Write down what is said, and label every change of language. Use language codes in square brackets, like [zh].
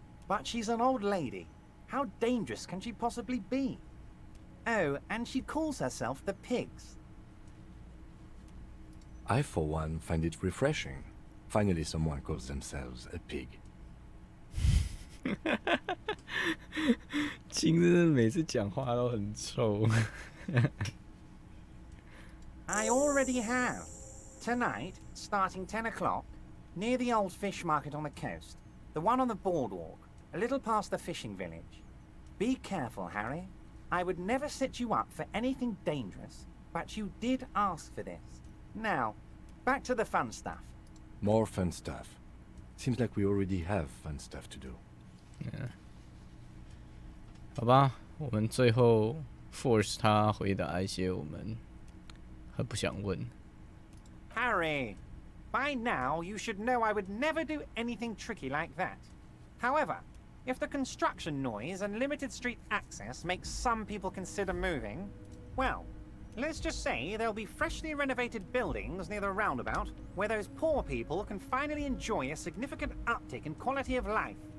[en] But she's an old lady. How dangerous can she possibly be? Oh, and she calls herself the Pigs. I, for one, find it refreshing. Finally, someone calls themselves a pig. [zh] 金真的每次讲话都很臭。 [en] I already have. Tonight, starting 10 o'clock, near the old fish market on the coast. The one on the boardwalk, a little past the fishing village. Be careful, Harry. I would never set you up for anything dangerous, but you did ask for this. Now, back to the fun stuff. More fun stuff. Seems like we already have fun stuff to do. Yeah. [zh] 好吧，我们最后 force 他回答一些我们很不想问。 [en] Harry, by now you should know I would never do anything tricky like that. However, if the construction noise and limited street access makes some people consider moving, well, let's just say there'll be freshly renovated buildings near the roundabout where those poor people can finally enjoy a significant uptick in quality of life.